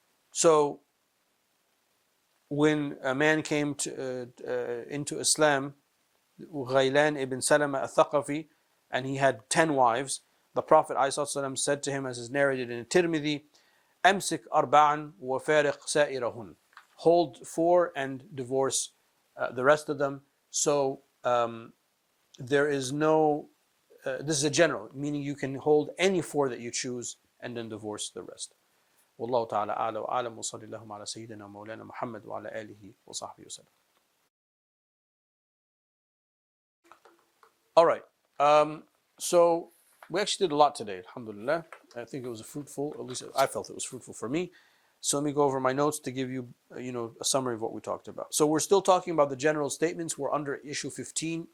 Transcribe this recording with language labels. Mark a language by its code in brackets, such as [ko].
[en] So when a man came into Islam, Ghaylan ibn Salama al-Thaqafi, and he had 10 wives, the Prophet ﷺ said to him, as is narrated in Tirmidhi, [ar] أمسك أربعا وفارق سائرهن. [en] Hold 4 and divorce the rest of them. So there is no, this is a general, meaning you can hold any 4 that you choose and then divorce the rest. [ar] والله تعالى أعلى وأعلم وصلى اللهم على سيدنا مولانا محمد وعلى آله وصحبه وسلم. [en] All right. So we actually did a lot today, alhamdulillah. I think it was fruitful, at least I felt it was fruitful for me. So let me go over my notes to give you, a summary of what we talked about. So we're still talking about the general statements. We're under issue 15.